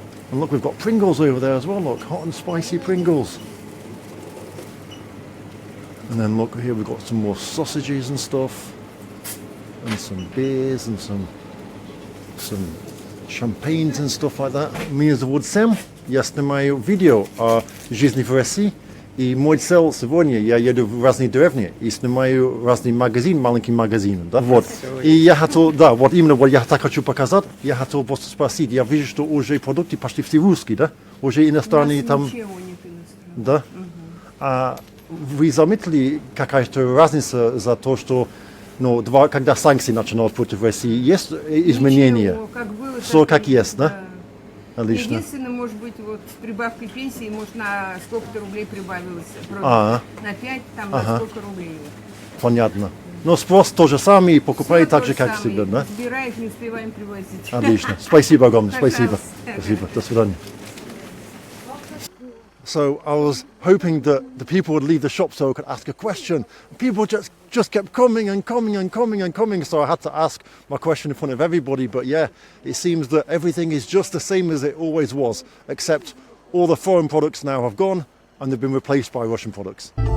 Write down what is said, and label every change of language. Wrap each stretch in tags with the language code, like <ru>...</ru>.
<en>And look, we've got Pringles over there as well, look, hot and spicy Pringles. And then look here, we've got some more sausages and stuff. And some beers and some champagnes and stuff like that.</en> <ru>Меня зовут Сэм, я снимаю видео о жизни в России. И мой цель сегодня, я еду в разные деревни и снимаю разные магазины, маленькие магазины, да, вот. И я хотел, да, вот именно вот я так хочу показать, я хотел просто спросить, я вижу, что уже продукты почти все русские, да? Уже иностранные там... Ничего нет иностранного. Да? Угу. А вы заметили какая-то разница за то, что, ну, когда санкции начинают против России, есть изменения? Ничего, как было, все так как есть, да? Отлично. Единственное, может быть, вот с прибавкой пенсии, может, на сколько-то рублей прибавилось. На 5, там, на сколько рублей. Понятно. Но спрос тот же самый, и покупает так же, как всегда, да? Собираешь, не успеваем привозить. Отлично. Спасибо огромное. Спасибо. Пожалуйста. Спасибо. До свидания.</ru> <en>So I was hoping that the people would leave the shop so I could ask a question. People just kept coming and coming and coming and coming, so I had to ask my question in front of everybody. But yeah, it seems that everything is just the same as it always was, except all the foreign products now have gone and they've been replaced by Russian products.</en>